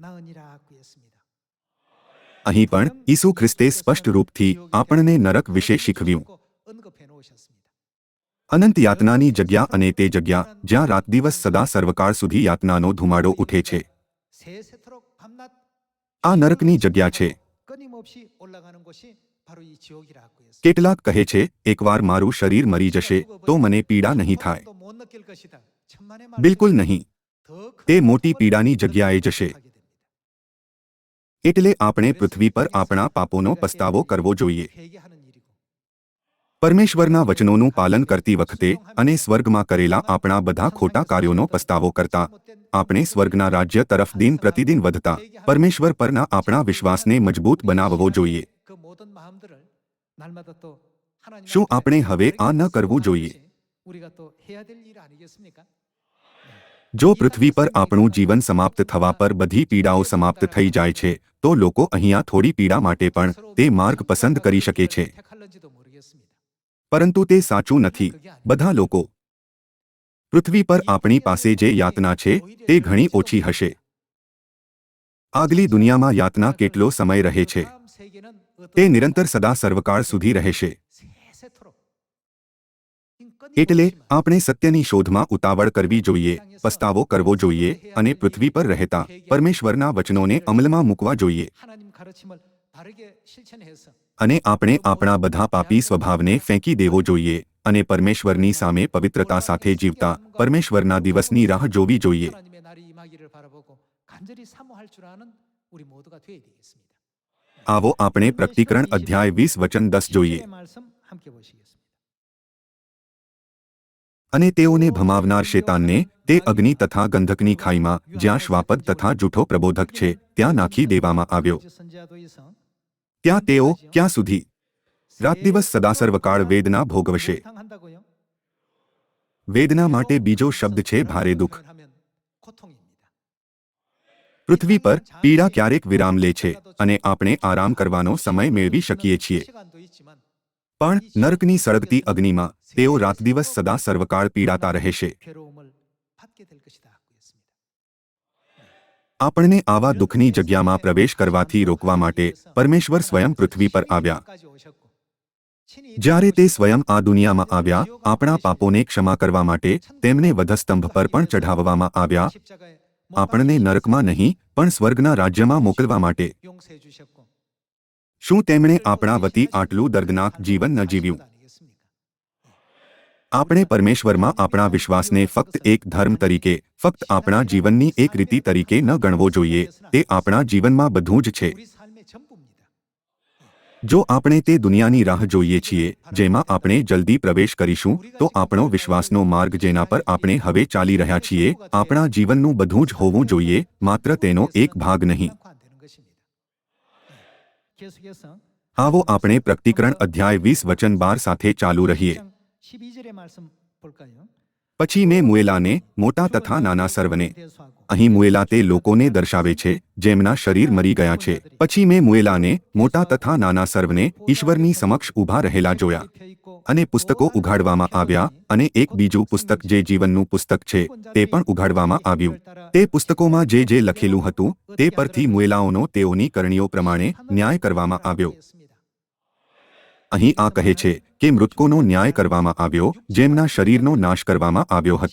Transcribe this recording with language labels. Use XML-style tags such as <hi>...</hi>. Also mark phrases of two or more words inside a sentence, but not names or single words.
<gu>અહીં પણ ઈસુ ખ્રિસ્તે સ્પષ્ટ રૂપથી આપણને નરક વિશે શીખવ્યું. અનંત યાતનાની જગ્યા અને તે જગ્યા જ્યાં રાત દિવસ સદા સર્વકાળ સુધી યાતનાનો ધુમાડો ઉઠે છે. આ નરકની જગ્યા છે.</gu> <ko>끊임없이 올라가는 곳이 바로 이 지옥이라고 했습니다.</ko> <gu>કેટલાક કહે છે એકવાર મારું શરીર મરી જશે તો મને પીડા નહીં થાય.</gu> <ko>또못 느낄 것이다. 천만의</ko> <gu>બિલકુલ</gu> <ko>말씀이시죠.</ko> <gu>નહીં.</gu> <ko>더</ko> <gu>તે</gu> <ko>큰</ko> <gu>મોટી</gu> <ko>고통을</ko> <gu>પીડાની</gu> <ko>받게</ko> <gu>જગ્યાએ જશે.</gu> <ko>됩니다.</ko> <gu>એટલે આપણે પૃથ્વી પર આપણા પાપોનો પસ્તાવો કરવો જોઈએ.</gu> <ko>회개하는 일이고</ko> <gu>પરમેશ્વરના વચનોનું પાલન કરતી વખતે અને સ્વર્ગમાં કરેલા આપણા બધા ખોટા કાર્યોનો પસ્તાવો કરતા આપણે સ્વર્ગના રાજ્ય તરફ દિન પ્રતિદિન વધતા પરમેશ્વર પરના આપણા વિશ્વાસને મજબૂત બનાવવો જોઈએ.</gu> <ko>그 모든 마음들을 날마다 또 하나님</ko> <gu>શું</gu> <ko>앞에</ko> <gu>આપણે હવે આ ન કરવું જોઈએ?</gu> <ko>우리가 또 해야 될 일 아니겠습니까?</ko> <gu>જો પૃથ્વી પર આપણું જીવન સમાપ્ત થવા પર બધી પીડાઓ સમાપ્ત થઈ જાય છે તો લોકો અહીંયા થોડી પીડા માટે પણ તે માર્ગ પસંદ કરી શકે છે.</gu> <ko>택할런지도 모르겠습니다.</ko> <gu>પરંતુ તે સાચું નથી. બધા લોકો પૃથ્વી પર આપણી પાસે જે યાતના છે તે ઘણી ઓછી હશે. આગલી દુનિયામાં યાતના કેટલો સમય રહે છે?</gu> <ko>다음 세계는</ko> <gu>તે નિરંતર સદા સર્વકાળ સુધી રહેશે.</gu> <ko>세세토록</ko> <gu>એટલે આપણે સત્યની શોધમાં ઉતાવળ કરવી જોઈએ, પસ્તાવો કરવો જોઈએ અને પૃથ્વી પર રહેતા પરમેશ્વરના વચનોને અમલમાં મૂકવા જોઈએ.</gu> <ko>하나님 가르침을 바르게 실천해서</ko> <gu>અને આપણે આપણા બધા પાપી સ્વભાવને ફેંકી દેવો જોઈએ અને પરમેશ્વરની સામે પવિત્રતા સાથે જીવતા પરમેશ્વરના દિવસની રાહ જોવી જોઈએ.</gu> <ko>하나님의 날이 임하기를 바라보고 간절히 사모할 줄 아는 우리 모두가 되어야 되겠습니다.</ko> <gu>આવો આપણે પ્રકટીકરણ અધ્યાય 20 વચન 10 જોઈએ.</gu> <ko>말씀 함께 보시겠습니다.</ko> <gu>અને તેઓને ભમાવનાર શેતાનને તે અગ્નિ તથા ગંધકની ખાઈમાં જ્યાં શ્વાપદ તથા જૂઠો પ્રબોધક છે ત્યાં નાખી દેવામાં આવ્યો.</gu> <ko>선지자도에서</ko> <gu>ત્યાં તેઓ ક્યાં સુધી? રાત દિવસ સદા સર્વકાળ વેદના ભોગવશે.</gu> <ko>당한다고요?</ko> <gu>વેદના માટે બીજો શબ્દ છે ભારે દુઃખ.</gu> <ko>하면 고통입니다.</ko> <gu>પૃથ્વી પર પીડા ક્યારેક વિરામ લે છે અને આપણે આરામ કરવાનો સમય મેળવી શકીએ છીએ.</gu> <ko>시간도 있지만</ko> <gu>પણ નરકની સળગતી અગ્નિમાં તેઓ રાત દિવસ સદા સર્વકાળ પીડાતા રહેશે.</gu> <ko>괴로움을 받게 될 것이다 하고 했습니다.</ko> <gu>આપણને આવા દુઃખની જગ્યામાં પ્રવેશ કરવાથી રોકવા માટે પરમેશ્વર સ્વયં પૃથ્વી પર આવ્યા.</gu> <ko>까지 오셨고 친히</ko> <gu>જ્યારે તે સ્વયં આ દુનિયામાં આવ્યા આપણા પાપોને ક્ષમા કરવા માટે તેમને વધસ્તંભ પર પણ ચઢાવવામાં આવ્યા.</gu> <ko>십자가에</ko> <gu>આપણને નરકમાં નહીં પણ સ્વર્ગના રાજ્યમાં મોકલવા માટે.</gu> <ko>용서해 주셨고</ko> <gu>શું તેમણે આપણા વતી આટલું દર્દનાક જીવન ન જીવ્યું? આપણે પરમેશ્વરમાં આપણા વિશ્વાસને ફક્ત એક ધર્મ તરીકે ફક્ત આપણા જીવનની એક રીતિ તરીકે ન ગણવો જોઈએ. તે આપણા જીવનમાં બધું જ છે.</gu> <ko>우리 삶의 전부입니다.</ko> <gu>જો આપણે તે દુનિયાની રાહ જોઈએ છીએ જેમાં આપણે જલ્દી પ્રવેશ કરીશું તો આપણો વિશ્વાસનો માર્ગ જેના પર આપણે હવે ચાલી રહ્યા છીએ આપણા જીવનનું બધું જ હોવું જોઈએ, માત્ર તેનો એક ભાગ નહીં.</gu> <ko>않고 안 되는 것입니다. 계속해서</ko> <gu>આવો આપણે પ્રકટીકરણ અધ્યાય 20 વચન 12 સાથે ચાલુ રહીએ.</gu> <ko>12절의 말씀 볼까요?</ko> <gu>પછી મેં મુએલાને મોટા તથા નાના સર્વને.</gu> <ko>대수하고</ko> <gu>અહીં મુએલા તે લોકોને દર્શાવે છે જેમના શરીર મરી ગયા છે. પછી મેં મુએલાને મોટા તથા નાના સર્વને ઈશ્વરની સમક્ષ ઊભા રહેલા જોયા</gu> <ko>펴 있고</ko> <gu>અને પુસ્તકો ઉઘાડવામાં આવ્યા અને એક બીજું પુસ્તક જે જીવનનું પુસ્તક છે તે પણ ઉઘાડવામાં આવ્યું. તે પુસ્તકોમાં જે જે લખેલું હતું તે પરથી મુએલાઓનો તેઓની કરણીઓ પ્રમાણે ન્યાય કરવામાં આવ્યો. અહીં આ કહે છે કે મૃતકોનો ન્યાય કરવામાં આવ્યો જેમના શરીરનો નાશ કરવામાં આવ્યો હતો.</gu>